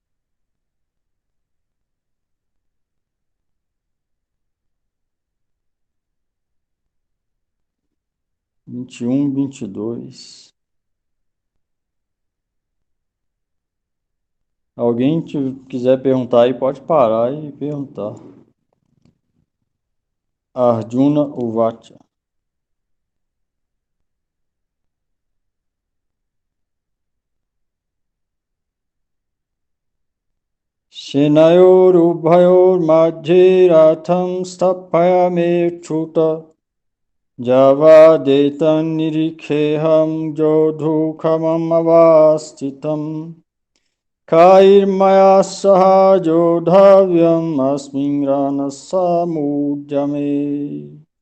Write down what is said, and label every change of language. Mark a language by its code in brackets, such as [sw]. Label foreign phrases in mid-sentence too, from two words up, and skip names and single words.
[pt] Vinte e um, 22. Alguém quiser perguntar aí, pode parar e perguntar. [sa] Arjuna Uvacha. Shenayorubhayor madhye ratham stapayame chuta javadetan nirikheham jodhukamam avastitam Kairmaya sahajo dhavyam asmin rana samudjame.